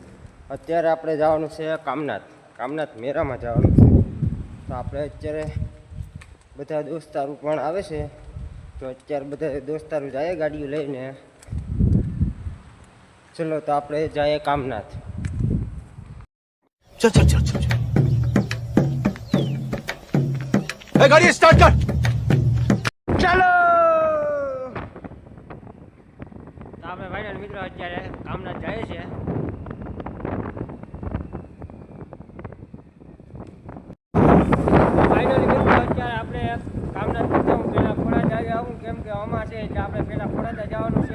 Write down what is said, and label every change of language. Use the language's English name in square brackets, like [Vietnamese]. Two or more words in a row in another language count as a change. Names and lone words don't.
[Gujarati] અત્યારે આપણે જવાનું છે કામનાથ મેળામાં જવાનું છે. તો આપણે અત્યારે બધા દોસ્તારો પણ આવે છે. તો અત્યારે બધા દોસ્તારો જાય ગાડીઓ લઈને. ચલો તો આપણે જઈએ કામનાથ. [Hindi] चल चल चल चल गाड़ी स्टार्ट कर। [Gujarati] ચાલો તો આપણે ફાઇનલ મિત્રો અત્યારે કામનાથ જાય છે. ફાઇનલી મિત્રો અત્યારે આપણે કામનાથ હું પહેલાં ખોડાદા આવું, કેમ કે અમાર છે એટલે આપણે પહેલાં ખોડાદા જવાનું છે.